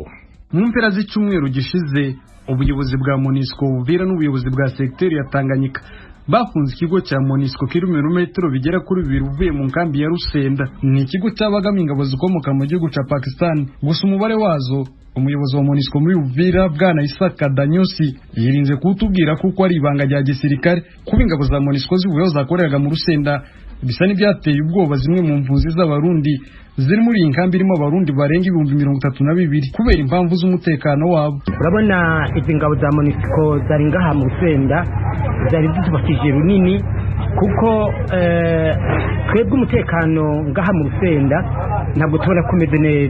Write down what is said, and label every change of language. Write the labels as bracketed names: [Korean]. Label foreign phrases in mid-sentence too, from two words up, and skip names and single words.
[Rundi] Mu mpera z'icyumweru gishize ubuyobozi bwa MONUSCO Uvira n'ubuyobozi bwa sekiteri ya Tanganyika bafunze ikigo cya MONUSCO kiri mu birometero bigera kuri 2 uvuye mu nkambi ya Lusenda. Ni ikigo cyabagamo ingabo zikomoka mu gihugu cya Pakistan, gusa umubare wazo umuyobozi wa MONUSCO muri Uvira bwana Isaka Danyusi yirinze kutubwira kuko ari ibanga rya gisirikare. Kuba ingabo za MONUSCO zivuyeho zakoreraga mu Lusenda bisa n'ibyateye ubwoba zimwe mu mpunzi z'abarundi ziri muri iyi nkambi irimo abarundi barenga 32,000 kubera impamvu z'umutekano wabo. Urabona izi ngabo za MONUSCO zari ngaha mu Lusenda zari zitubakije runini kuko twebwe umutekano ngaha mu Lusenda ntabwo tubona kumeze neza.